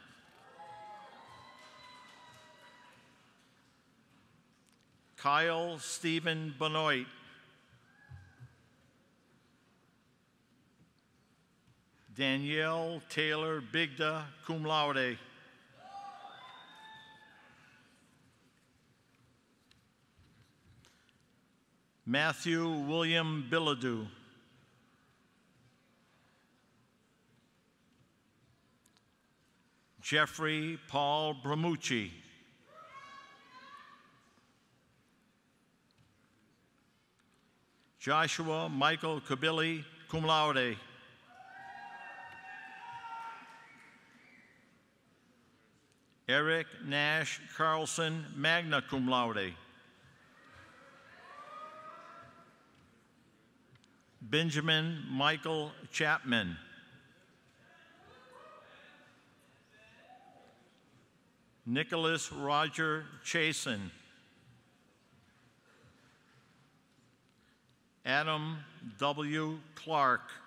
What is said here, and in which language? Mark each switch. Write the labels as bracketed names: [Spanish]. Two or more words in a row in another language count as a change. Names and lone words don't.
[English] Kyle Stephen Benoit. Danielle Taylor Bigda, [Latin] cum laude. [English] Matthew William Bilodeau. Jeffrey Paul Bramucci. Joshua Michael Kabili, [Latin] cum laude. [English] Eric Nash Carlson, [Latin] magna cum laude. [English] Benjamin Michael Chapman. Nicholas Roger Chasen. Adam W. Clark.